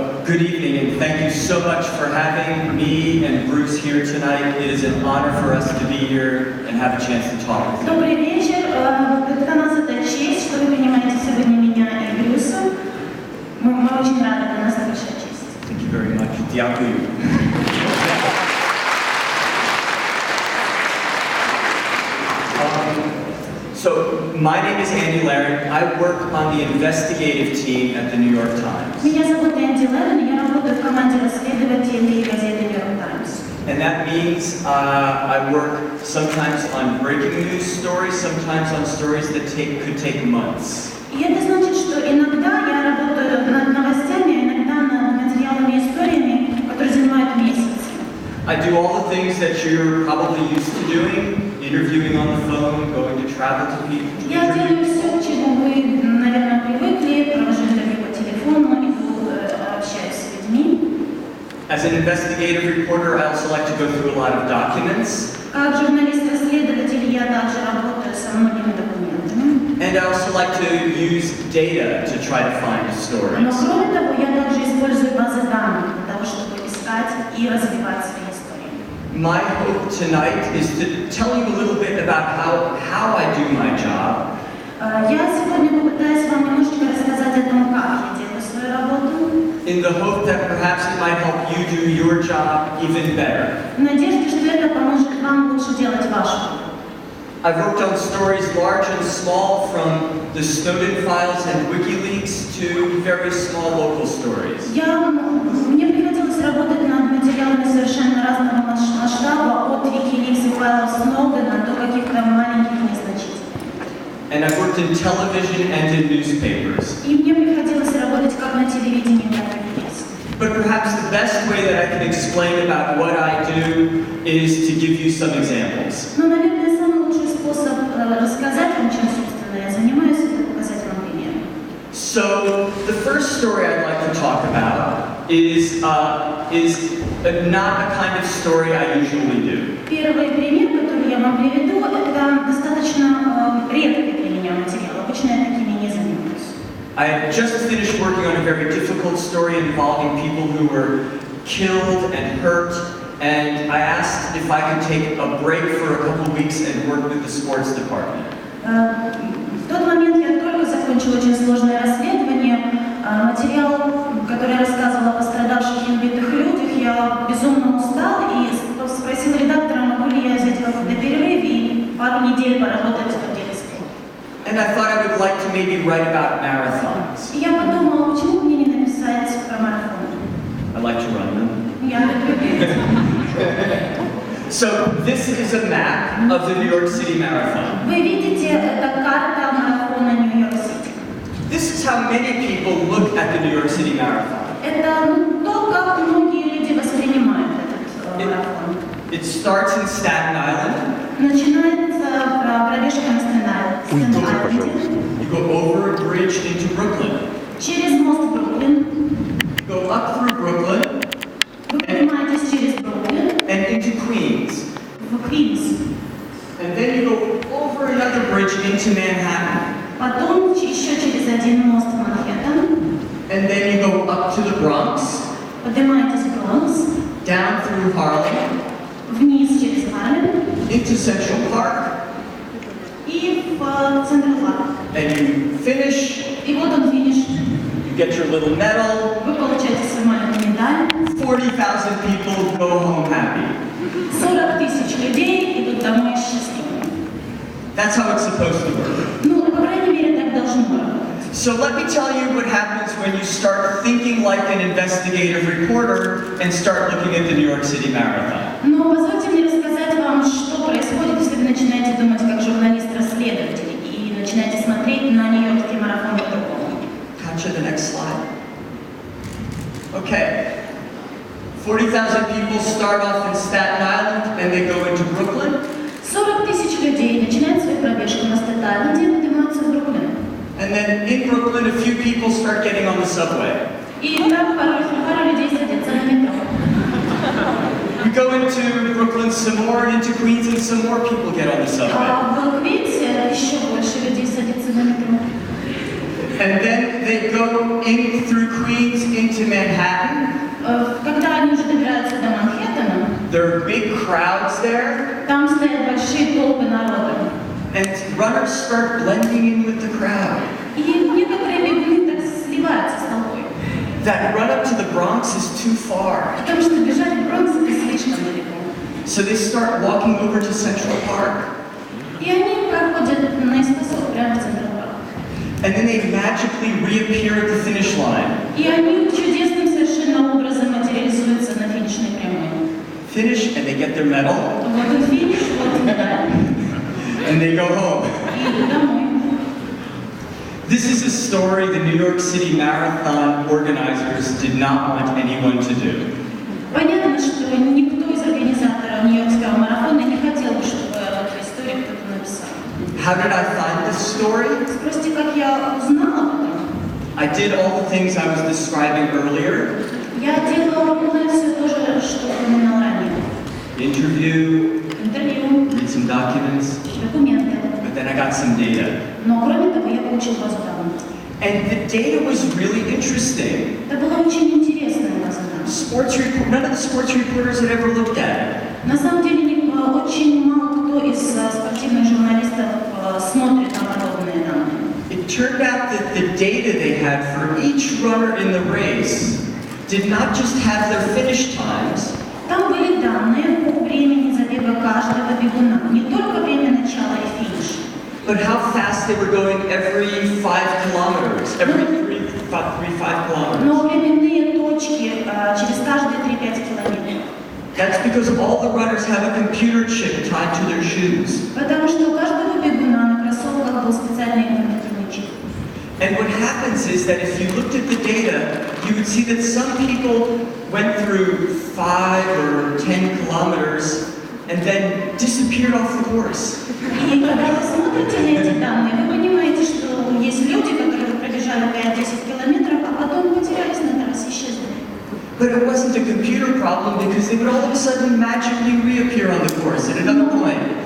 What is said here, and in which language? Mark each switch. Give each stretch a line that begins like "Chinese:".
English: evening, and thank you so much for having me and Bruce here tonight. It is an honor for us to be here and have a chance to talk with you.
Russian: Добрый вечер. Для нас это честь, что вы принимаете сегодня меня и Брюса. Мы очень рады, для нас это большая честь.
English: Thank you very much.
Ukrainian: Дякую.
English: So, my name is Эндрю Лерен. I work on the investigative team at the New York Times.
Russian: Меня зовут Эндрю Лерен, я работаю в команде расследователей газеты Нью Йорк Таймс.
English: And that means I work sometimes on breaking news stories, sometimes on stories that could take months.
Russian: И это значит, что иногда я работаю над новостями, иногда над материалами и историями, которые занимают месяцы.
English: I do all the things that you're probably used to doing, interviewing on the phone, going to travel to people.
Russian: Я делаю все, к чему вы, наверное, привыкли, провожу интервью по телефону, иду, общаюсь с людьми.
English: As an investigative reporter, I also like to go through a lot of documents.
Russian: Как журналист-расследователь я также работаю со многими документами.
English: And I also like to use data to try to find stories.
Russian: Но кроме того, я также использую базы данных для того, чтобы искать и развивать свои истории.
English: My hope tonight is to tell you a little bit about how I do my job.
Russian: Я сегодня попытаюсь вам немножечко рассказать о том, как я делаю свою работу.
English: In the hope that perhaps it might help you do your job even better.
Russian: В надежде, что это поможет вам лучше делать вашу работу.
English: I've worked on stories large and small, from the Snowden files and WikiLeaks to very small local stories.
Russian: Мне приходилось работать над материалами совершенно разного масштаба, от WikiLeaks и файлов Сноудена до каких-то маленьких незначительных.
English: And I've worked in television and in newspapers.
Russian: И мне приходилось работать как на телевидении, так и в прессе.
English: But perhaps the best way that I can explain about what I do is to give you some examples.
Russian: Но, наверное, самый лучший способ рассказать вам, чем, собственно, я занимаюсь, это показать вам пример.
English: So, the first story I'd like to talk about is not a kind of story I usually do.
Russian: Первый пример, который я вам приведу, это достаточно редкий для меня материал. Обычно я такими не занимаюсь.
English: I have just finished working on a very difficult story involving people who were killed and hurt, and I asked if I could take a break for a couple of weeks and work with the sports department.
Russian: В тот момент я только закончила очень сложное расследование. Материал, который я рассказывала о пострадавших и убитых людях, я безумно устала и спросила редактора, могу ли я взять какой-то перерыв и пару недель поработать в отделе спорта.
English: And I thought I would like to maybe write about marathons.
Russian: И я подумала, почему бы мне не написать про марафон?
English: I like to run them.
Russian: Я люблю бегать.
English: So this is a map of the New York City Marathon.
Russian: Вы видите, это карта марафона Нью-Йорк-Сити.
English: This is how many people look at the New York City Marathon.
Russian: Это то, как многие люди воспринимают этот марафон.
English: It starts in Staten Island.
Russian: Начинается пробежка на Стэн-Айленде.
English: You go over a bridge into Brooklyn.
Russian: Через мост Бруклин.
English: You go up through Brooklyn.
Russian: Вы поднимаетесь через Бруклин.
English: And into Queens.
Russian: В Квинс.
English: And then you go over another bridge into Manhattan.
Russian: Потом еще через один мост в Манхэттен.
English: And then you go up to the Bronx.
Russian: Поднимаетесь в Бронкс.
English: Down through Harlem.
Russian: Вниз через Харлем.
English: Into Central Park.
Russian: И в Центр Парк.
English: And you finish.
Russian: И вот он финиш.
English: You get your little medal.
Russian: Вы получаете свою маленькую медаль.
English: 40,000 people go home happy.
Russian: 40 тысяч людей идут домой счастливыми.
English: That's how it's supposed to work.
Russian: Ну, по крайней мере, так должно работать.
English: So let me tell you what happens when you start thinking like an investigative reporter and start looking at the New York City Marathon.
Russian: Но позвольте мне рассказать вам, что происходит, если вы начинаете думать как журналист-расследователь и начинаете смотреть на Нью-Йоркский марафон по-другому.
English: Capture the next slide. Okay. 40,000 people start off in Staten Island and they go into Brooklyn.
Russian: 40 тысяч людей начинают свою пробежку на Стэн-Айленде и поднимаются в Бруклин.
English: And then in Brooklyn, a few people start getting on the subway.
Russian: И там пару людей садятся на метро.
English: You go into Brooklyn some more, and into Queens, and some more people get on the subway.
Russian: А в Квинсе еще больше людей садятся на метро.
English: And then they go in through Queens into Manhattan. There are big crowds there.
Russian: Там стоят большие толпы народа.
English: And runners start blending in with the crowd.
Russian: И некоторые бегуны так сливаются с толпой.
English: That run up to the Bronx is too far.
Russian: Потому что бежать в Бронкс это слишком далеко.
English: So they start walking over to Central Park.
Russian: И они проходят наискосок прямо в Центр парк.
English: And then they magically reappear at the finish line.
Russian: И они чудесным совершенно образом материализуются на финишной прямой.
English: Finish and they get their medal.
Russian: Вот и финиш, вот и медаль.
English: And they go home.
Russian: И домой.
English: This is a story the New York City Marathon organizers did not want anyone to do.
Russian: Понятно, что никто из организаторов Нью-Йоркского марафона не хотел бы, чтобы эту историю кто-то написал.
English: How did I find this story?
Russian: Спросите, как я узнала об этом?
English: I did all the things I was describing earlier.
Russian: Я делала ровно все то же, что упоминал ранее. Интервью, Интервью,
English: read some documents,
Russian: документы.
English: but then I got some data.
Russian: Но кроме того, я получил базу данных.
English: And the data was really interesting.
Russian: Это была очень интересная база данных.
English: None of the sports reporters had ever looked at it.
Russian: На самом деле, очень мало кто из спортивных журналистов смотрит на подобные данные.
English: It turned out that the data they had for each runner in the race did not just have their finish times.
Russian: Там были данные по времени забега каждого бегуна, не только время начала и финиша.
English: But how fast they were going every 5 kilometers, every 5 kilometers.
Russian: Но временные точки через каждые 3-5 километров.
English: That's because all the runners have a computer chip tied to their shoes.
Russian: Потому что у каждого бегуна на кроссовках был специальный компьютерный чип.
English: And what happens is that if you looked at the data, you would see that some people went through 5 or 10 kilometers and then disappeared off the course.
Russian: И когда вы смотрите на эти данные, вы понимаете, что есть люди, которые пробежали 5-10 километров, а потом потерялись на трассе, исчезли.
English: But it wasn't a computer problem because they would all of a sudden magically reappear on the course at another point.